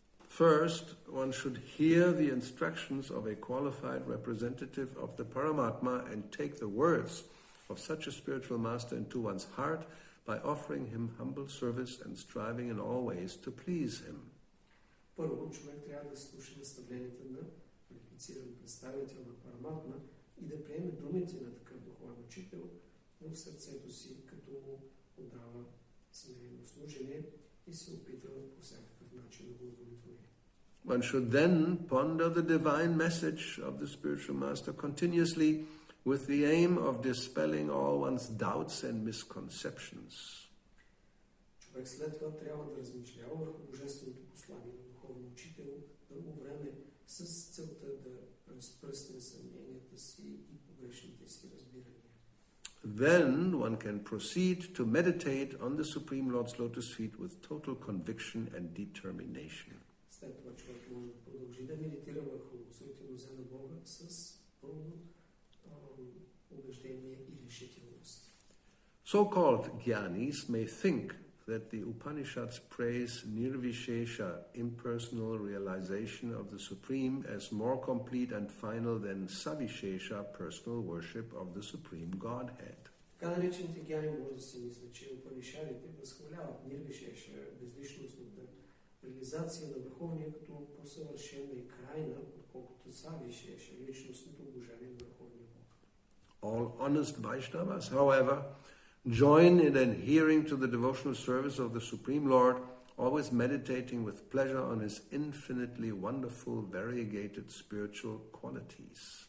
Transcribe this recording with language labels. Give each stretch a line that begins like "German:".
English: First, one should hear the instructions of a qualified representative of the Paramatma and take the words of such a spiritual master into one's heart by offering him humble service and striving in all ways to please him.
Bulgarian: Първо, човек трябва да слуша наставленията на квалифициран представител на Параматма и да приеме думите на такъв духовен учител в сърцето си, като му отдава смирено служение и се опитва по всякакъв начин да го удовлетвори.
English: One should then ponder the divine message of the spiritual master continuously with the aim of dispelling all one's doubts and misconceptions.
Bulgarian: Човек след това трябва да размишлява върху божественото послание на духовния учител дълго време с целта да разпръсне съмненията си и погрешните си разбирания.
English: Then one can proceed to meditate on the Supreme Lord's lotus feet with total conviction and determination.
Bulgarian: След това човек може да продължи да медитира върху своите нозе на Бога с пълно убеждение и решителност.
English: So-called jnanis may think that the Upanishads praise nirvishesha, impersonal realization of the Supreme, as more complete and final than savishesha, personal worship of the Supreme Godhead.
Bulgarian: Така наречените гяни може да се мисля, че Упанишадите възхваляват нирвишеша, безличностната реализация на Върховния като по-съвършена и крайна, отколкото савишеша, личностното обожание на Върховния Бог.
English: All honest Vaishnavas, however, join in adhering to the devotional service of the Supreme Lord, always meditating with pleasure on his infinitely wonderful, variegated spiritual qualities.